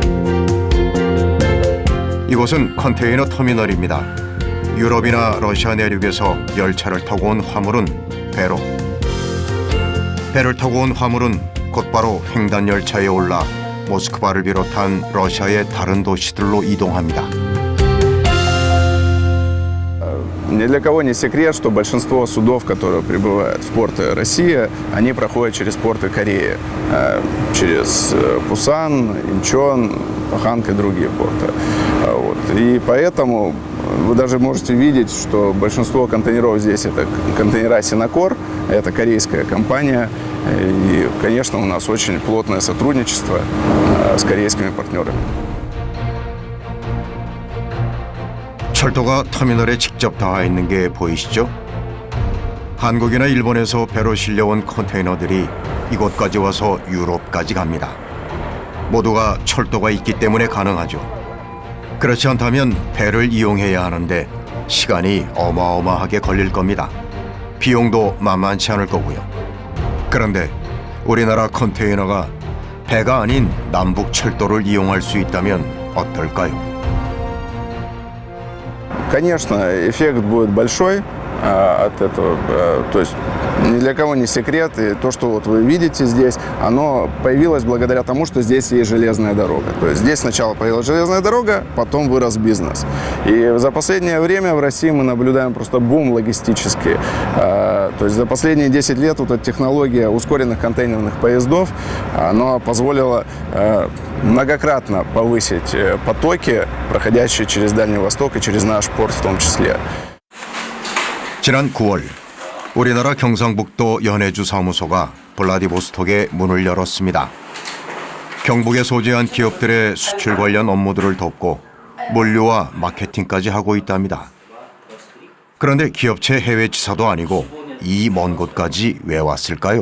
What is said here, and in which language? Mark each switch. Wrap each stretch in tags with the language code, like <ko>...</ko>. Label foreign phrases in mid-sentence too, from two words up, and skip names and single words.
<ko>이곳은 컨테이너 터미널입니다. 유럽이나 러시아 내륙에서 열차를 타고 온 화물은 배를 타고 온 화물은 곧바로 횡단 열차에 올라 모스크바를 비롯한 러시아의 다른 도시들로 이동합니다.</ko> <ru>Ни для кого не секрет, что большинство судов, которые прибывают в порты России, они проходят через порты Кореи, через Пусан, Инчон, Паханг и другие порты. Вот. И поэтому вы даже можете видеть, что большинство контейнеров здесь это контейнера Синокор, это корейская компания. И, конечно, у нас очень плотное сотрудничество с корейскими партнерами.</ru> <ko>철도가 터미널에 직접 닿아 있는 게 보이시죠? 한국이나 일본에서 배로 실려온 컨테이너들이 이곳까지 와서 유럽까지 갑니다. 모두가 철도가 있기 때문에 가능하죠. 그렇지 않다면 배를 이용해야 하는데 시간이 어마어마하게 걸릴 겁니다. 비용도 만만치 않을 거고요. 그런데 우리나라 컨테이너가 배가 아닌 남북 철도를 이용할 수 있다면 어떨까요?</ko> <ru>Конечно, эффект будет большой от этого. То есть ни для кого не секрет. И то, что вот вы видите здесь, оно появилось благодаря тому, что здесь есть железная дорога. То есть здесь сначала появилась железная дорога, потом вырос бизнес. И за последнее время в России мы наблюдаем просто бум логистический. То есть за последние 10 лет вот эта технология ускоренных контейнерных поездов, она позволила многократно повысить потоки, проходящие через Дальний Восток и через наш порт в том числе.</ru> <ko>지난 9월 우리나라 경상북도 연해주 사무소가 블라디보스톡에 문을 열었습니다. 경북에 소재한 기업들의 수출 관련 업무들을 돕고 물류와 마케팅까지 하고 있답니다. 그런데 기업체 해외 지사도 아니고 이 먼 곳까지 왜 왔을까요?</ko>